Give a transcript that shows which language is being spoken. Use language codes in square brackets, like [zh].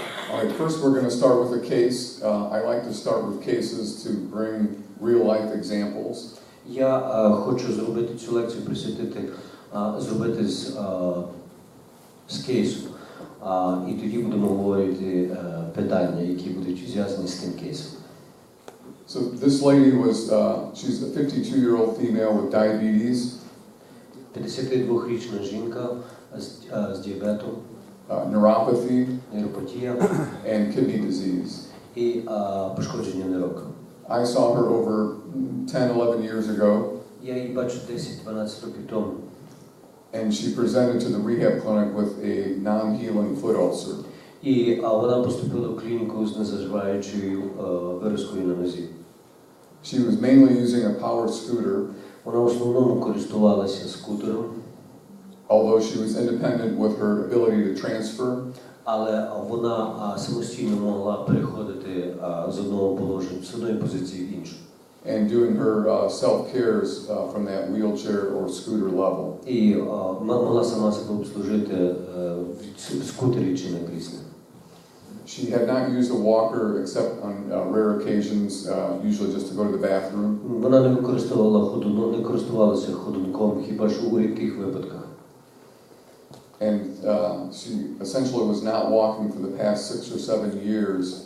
[en] All right, first we're going to start with a case. I like to start with cases to bring real-life examples. [uk] Я хочу зробити цю лекцію, зробити з кейсу. І тоді будемо говорити питання, які будуть зв'язані з тим кейсом. [en] So this lady was, she's a 52-year-old female with diabetes. [uk] 52-річна жінка з діабетом. [en] Neuropathy. [uk] Нейропатія. [en] And kidney disease. [uk] І пошкодження нирок. [en] I saw her over 10-11 years ago. [uk] Я її бачу 10-12 років тому. [en] And she presented to the rehab clinic with a non-healing foot ulcer. [uk] І вона поступила в клініку з незаживаючою виразкою на нозі. [en] She was mainly using a power scooter. [uk] Вона в основному користувалася скутером. [en] Although she was independent with her ability to transfer. [uk] Але вона самостійно могла переходити з одного положення, з одної позиції в іншу. [en] And doing her self-cares from that wheelchair or scooter level. [uk] І могла сама себе обслужити в скутері чи на кріслі. [en] She had not used a walker except on rare occasions, usually just to go to the bathroom. [uk] Вона не користувалася ходунком, хіба що у рідких випадках. [en] And she essentially was not walking for the past 6 or 7 years.